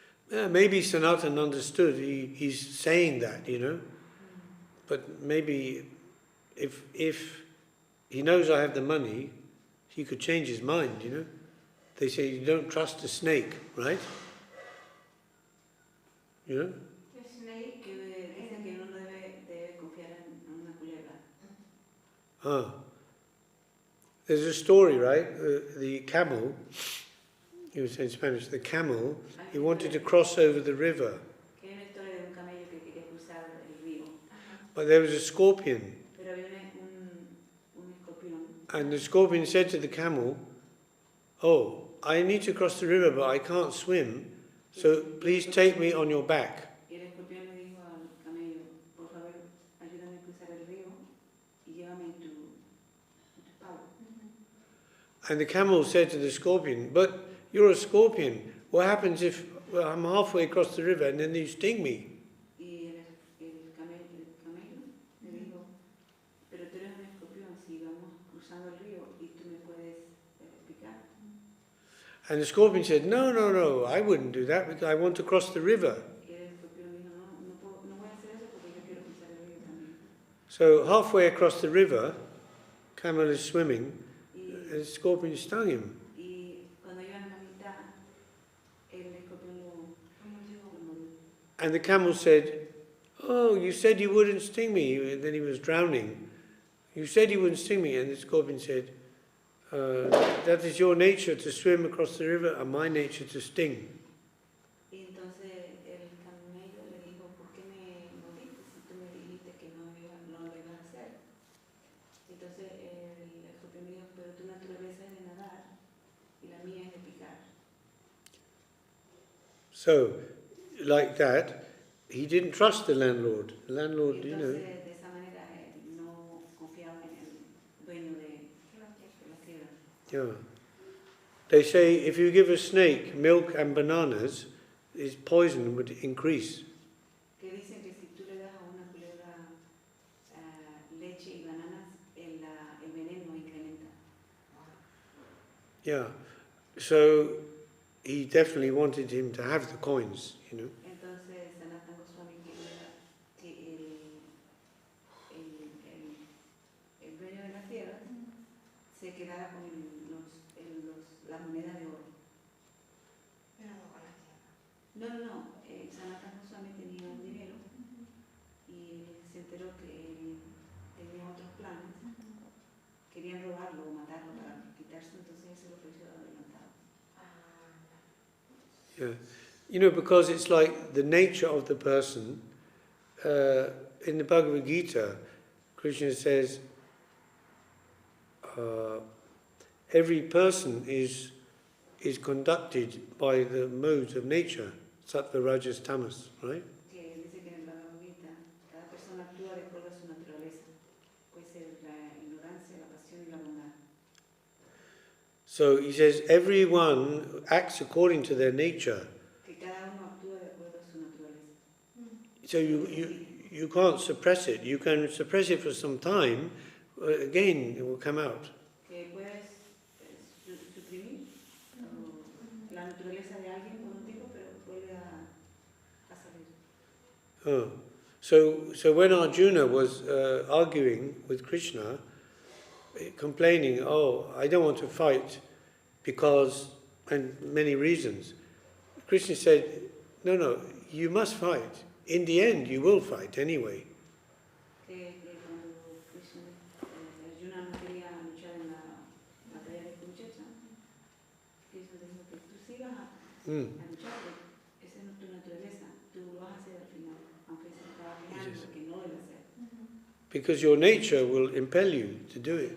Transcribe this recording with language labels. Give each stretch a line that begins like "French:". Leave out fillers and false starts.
English: Maybe Sanatan understood. He's saying that, But maybe if he knows I have the money, he could change his mind, They say you don't trust a snake, right? The snake.
Spanish: Dicen que uno no debe confiar en una culebra.
English: There's a story, right? The camel, he was in Spanish, the camel, he wanted to cross over the river.
Spanish: Que hay una historia de un camello que quería cruzar el río.
English: But there was a scorpion.
Spanish: Pero había un escorpión.
English: And the scorpion said to the camel, oh, I need to cross the river, but I can't swim, so please take me on your back.
Spanish: Y el escorpión le dijo al camello, por favor, ayúdame a cruzar el río y llévame en tu palo.
English: And the camel said to the scorpion, but you're a scorpion. What happens if I'm halfway across the river and then you sting me?
Spanish: Y el camello le dijo, pero tú eres un escorpión, si vamos cruzando el río y tú me puedes picar.
English: And the scorpion said, no, I wouldn't do that because I want to cross the river.
Spanish: Y el escorpión dijo, no voy a hacer eso porque yo quiero cruzar el río también.
English: So halfway across the river, camel is swimming, and the scorpion stung him.
Spanish: Y cuando iban a la mitad, el escorpión lo mordió.
English: And the camel said, oh, you said you wouldn't sting me. And then he was drowning. You said you wouldn't sting me. And the scorpion said, that is your nature to swim across the river and my nature to sting.
Spanish: Y entonces el camello le dijo, ¿por qué me mordiste si tú me dijiste que no lo ibas a hacer? Entonces el escorpión le dijo, pero tu naturaleza es de nadar y la mía es de picar.
English: So, like that, he didn't trust the landlord. The landlord,
Spanish: Y entonces de esa manera no confiaba en el dueño de
English: Yeah. They say if you give a snake milk and bananas, its poison would increase.
Spanish: Que dicen que si tú le das a una culebra leche y bananas, el veneno incrementa.
English: Yeah. So he definitely wanted him to have the coins, you know.
Spanish: Entonces Sanatana Goswami quería que el dueño de las tierras se quedara con las monedas de oro. Pero no con la tierra. No. Sanatana Goswami tenía un dinero y se enteró que tenía otros planes. Querían robarlo o matarlo para quitarse, entonces él se lo ofreció adelantado.
English: Yeah. You know, because it's like the nature of the person. In the Bhagavad Gita, Krishna says every person is conducted by the modes of nature, sattva, rajas, tamas, right?
Spanish: Que dice que en el Bhagavad Gita cada persona actúa de acuerdo a su naturaleza. Puede ser la ignorancia, la pasión y la bondad.
English: So he says everyone acts according to their nature.
Spanish: Que cada uno actúa de acuerdo a su naturaleza.
English: So you can't suppress it. You can suppress it for some time, again it will come out.
Spanish: Que puedes suprimir la naturaleza de alguien por un tiempo, pero vuelve a salir.
English: Oh. So when Arjuna was arguing with Krishna, complaining, oh, I don't want to fight because, and many reasons, Krishna said, no, you must fight. In the end, you will fight anyway.
Spanish: Que cuando Arjuna no quería luchar en la batalla de Ch.Ch, Krishna dijo que tú sigas a luchar, esa es tu naturaleza, tú lo vas a hacer al final, aunque se estaba quejando que no lo iba a hacer.
English: Because your nature will impel you to do it.